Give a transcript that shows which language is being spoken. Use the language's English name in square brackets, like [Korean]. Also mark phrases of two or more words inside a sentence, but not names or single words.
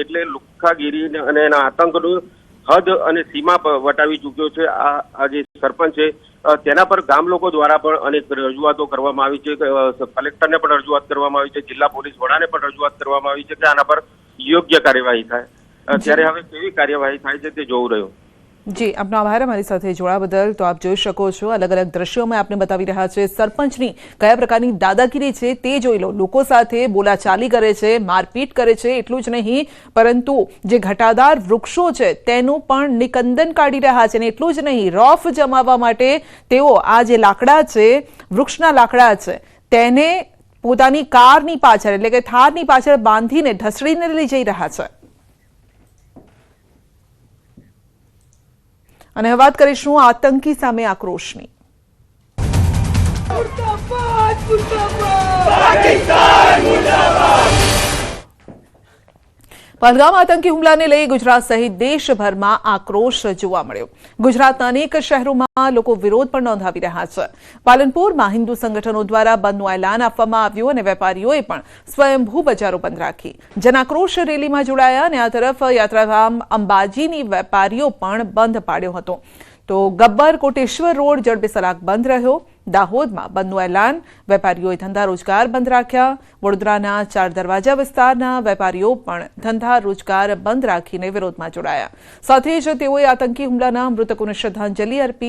[Gujarati] એટલે લુખ્ખાગીરી અને એના આતંકનું હદ અને સીમા વટાવી ચૂક્યો છે આ જે સરપંચ છે। તેના પર ગામ લોકો દ્વારા પણ અનેક રજૂઆતો કરવામાં આવી છે। કલેક્ટરને પણ રજૂઆત કરવામાં આવી છે, જિલ્લા પોલીસ વડાને પણ રજૂઆત કરવામાં આવી છે કે આના પર યોગ્ય કાર્યવાહી થાય। ત્યારે હવે કેવી કાર્યવાહી થાય છે તે જોવું રહ્યું। જી, આપનો આભાર હમારી સાથે જોડા બદલ। તો આપ જોઈ શકો છો, અલગ અલગ દૃશ્યોમાં આપને બતાવી રહ્યા છે સરપંચની કયા પ્રકારની દાદાગીરી છે તે જોઈ લો। લોકો સાથે બોલાચાલી કરે છે, મારપીટ કરે છે, एटલું જ નહીં પરંતુ જે ઘટાદાર વૃક્ષો છે તેનું પણ નિકંદન કાઢી રહ્યા છે। અને એટલું જ નહીં, રોફ જમાવવા માટે તેઓ આ જે લાકડા છે, વૃક્ષના લાકડા છે, તેને પોતાની કારની પાછળ એટલે કે થારની પાછળ બાંધીને ઢસડીને લઈ જઈ રહ્યા છે। અને વાત કરીશું આતંકી સામે આક્રોશની। પહલગામ આતંકી હુમલાને લઈ ગુજરાત સહિત દેશભરમા આક્રોશ જોવા મળ્યો। ગુજરાતના અનેક શહેરોમાં લોકો વિરોધ પણ નોંધાવી રહ્યા છે। પાલનપુરમાં હિંદુ સંગઠનો દ્વારા બંધનું એલાન આપવામાં આવ્યું અને વેપારીઓએ પણ સ્વયંભૂ બજારો બંધ રાખી। જનાક્રોશ રેલીમાં જોડાયા અને આ તરફ યાત્રાધામ અંબાજીની વેપારીઓ પણ બંધ પાડ્યો હતો। તો ગબ્બર કોટેશ્વર રોડ જડબે સલાક બંધ રહ્યો. દાહોદમાં બંધનું એલાન, વેપારીઓએ ધંધા રોજગાર બંધ રાખ્યા. વડોદરાના 4 દરવાજા વિસ્તારના વેપારીઓ પણ ધંધા રોજગાર બંધ રાખીને વિરોધમાં જોડાયા. સાથે જ તેઓએ આતંકી હુમલાના મૃતકોને શ્રદ્ધાંજલિ અર્પી.